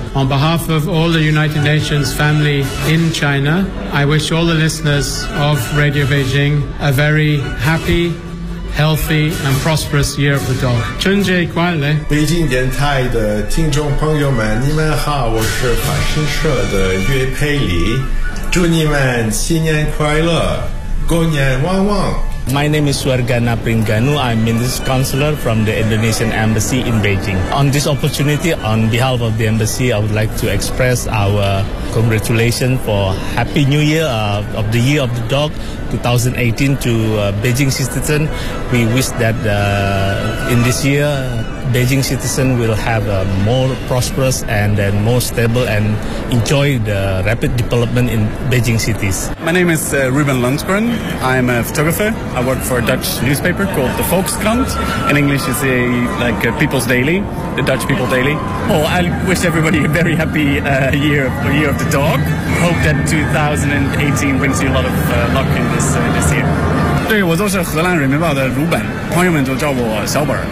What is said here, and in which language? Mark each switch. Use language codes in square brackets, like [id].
[en] On behalf of all the United Nations family in China. I wish all the listeners of Radio Beijing a very happy, healthy, and prosperous year of the dog. [zh] 春节快乐！北京电台的听众朋友们，你们好，我是法新社的岳佩里，祝你们新年快乐，狗年旺旺。 [en] My name is Suargana Pringanu. I'm Minister Counselor from the Indonesian Embassy in Beijing. On this opportunity, on behalf of the Embassy, I would like to express our congratulations for Happy New Year of the Year of the Dog 2018 to Beijing citizen. We wish that in this year, Beijing citizen will have a more prosperous and then more stable and enjoy the rapid development in Beijing cities. My name is Ruben Lundgren. I'm a photographer. I work for a Dutch newspaper called the Volkskrant. In English, it's a People's Daily, the Dutch People Daily. Well, I wish everybody a very happy year of the dog. Hope that 2018 brings you a lot of luck in this year. [zh] 对，我就是荷兰人民报的鲁本，朋友们就叫我小本。